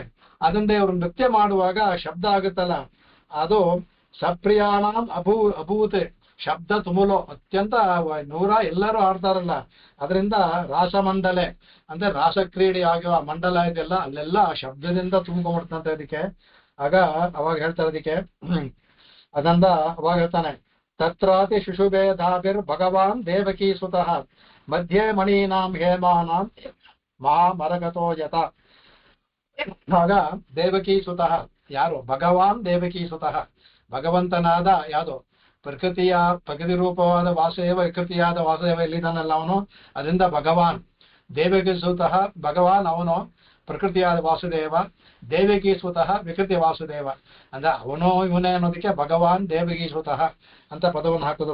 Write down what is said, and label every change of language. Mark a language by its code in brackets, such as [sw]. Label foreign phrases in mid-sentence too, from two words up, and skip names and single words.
[kn] ಅದರಿಂದ ಇವರು ನೃತ್ಯ ಮಾಡುವಾಗ ಶಬ್ದ ಆಗುತ್ತಲ್ಲ, ಅದು [sa] ಸಪ್ರಿಯಾಣಂ ಅಭೂತ್ ಶಬ್ದ ತುಮುಲೋ, [kn] ಅತ್ಯಂತ ಎಲ್ಲರೂ ಆಡ್ತಾರಲ್ಲ, ಅದರಿಂದ ರಾಸಮಂಡಲೆ ಅಂದ್ರೆ ರಾಸಕ್ರೀಡೆ ಆಗುವ ಮಂಡಲ ಇದೆಲ್ಲ ಅಲ್ಲೆಲ್ಲ ಶಬ್ದದಿಂದ ತುಂಬಿಕೊಂಡ್ಬಿಡ್ತಂತೆ ಅದಕ್ಕೆ. ಅವಾಗ ಹೇಳ್ತಾರೆ ಅದಕ್ಕೆ ಅದರಿಂದ ಅವಾಗ ಹೇಳ್ತಾನೆ, [sa] ತತ್ರಾತಿ ಶಿಶುಭೇದಾಭಿರ್ ಭಗವಾನ್ ದೇವಕೀ ಸುತಃ ಮಧ್ಯೆ ಮಣೀನಾಂ ಹೇಮಾನಾಂ ಮಹಾಮರಗತೋ ಯತ. [kn] ಆಗ [sa] ದೇವಕೀ ಸುತಃ [kn] ಯಾರು? [sa] ಭಗವಾನ್ ದೇವಕೀ ಸುತಃ, [kn] ಭಗವಂತನಾದ ಯಾವುದು ಪ್ರಕೃತಿ ರೂಪವಾದ ವಾಸುದೇವ, ವಿಕೃತಿಯಾದ ವಾಸುದೇವ ಎಲ್ಲಿದ್ದಾನಲ್ಲ ಅವನು, ಅದರಿಂದ [sa] ಭಗವಾನ್ ದೇವಕೀ ಸುತಃ ಭಗವಾನ್ [kn] ಅವನು ಪ್ರಕೃತಿಯಾದ ವಾಸುದೇವ, [sa] ದೇವಕೀ ಸ್ವತಃ [kn] ವಿಕೃತಿ ವಾಸುದೇವ. ಅಂದ್ರೆ ಅವನೋ ಇವನೇ ಅನ್ನೋದಕ್ಕೆ [sa] ಭಗವಾನ್ ದೇವಕೀ ಸ್ವತಃ [kn] ಅಂತ ಪದವನ್ನು ಹಾಕಿದ್ರು.